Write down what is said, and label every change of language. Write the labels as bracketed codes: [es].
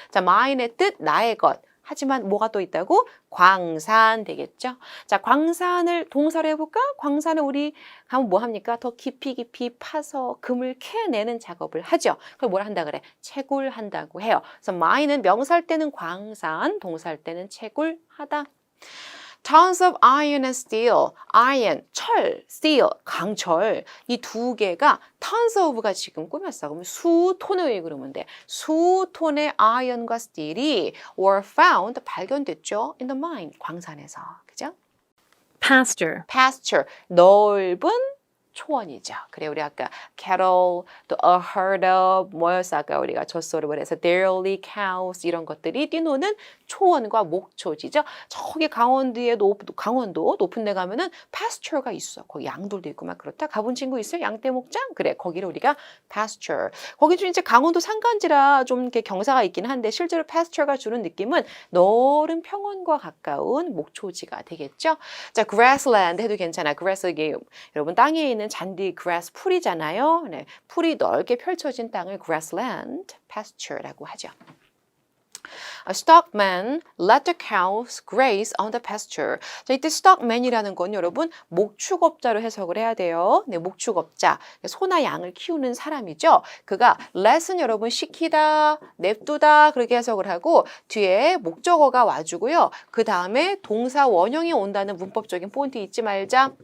[ko] 자, mine의 뜻 나의 것. 하지만 뭐가 또 있다고? 광산 되겠죠? 자, 광산을 동사로 해볼까? 광산을 우리 하면 뭐 합니까? 더 깊이 파서 금을 캐내는 작업을 하죠. 그걸 뭐라 한다 그래? 채굴한다고 해요. 그래서 mine은 명사할 때는 광산, 동사할 때는 채굴하다. [en] Tons of iron and steel, iron, 철, steel, 강철 [ko] 이 두 개가 [en] tons of가 지금 꾸몄어. [ko] 그러면 수톤의 그러면 돼. 수톤의 iron과 steel이 [en] were found, [ko] 발견됐죠. [en] in the mine, [ko] 광산에서. 그죠? [en] pasture, [ko] pasture, 넓은 초원이죠. 그래 우리 아까 cattle, 또 [en] a herd of [ko] 뭐였어 아까 우리가 젖소를 해서 [en] dairy cows [ko] 이런 것들이 뛰노는 초원과 목초지죠. 저기 강원도에 강원도 높은 데 가면은 pasture가 있어. 거기 양들도 있고 막 그렇다. 가본 친구 있어요? 양떼 목장? 그래 거기를 우리가 pasture. 거기 좀 이제 강원도 산간지라 좀 이렇게 경사가 있긴 한데 실제로 pasture가 주는 느낌은 넓은 평원과 가까운 목초지가 되겠죠. 자, grassland 해도 괜찮아. grass 이게 여러분 땅에 있는 잔디 grass 풀이잖아요. 네, 풀이 넓게 펼쳐진 땅을 grassland, pasture라고 하죠. [en] A stockman let the cows graze on the pasture. [ko] 자, 이때 stockman이라는 건 여러분 목축업자로 해석을 해야 돼요. 네, 목축업자, 소나 양을 키우는 사람이죠. 그가 let은 여러분 시키다, 냅두다 그렇게 해석을 하고 뒤에 목적어가 와주고요. 그 다음에 동사 원형이 온다는 문법적인 포인트 잊지 말자.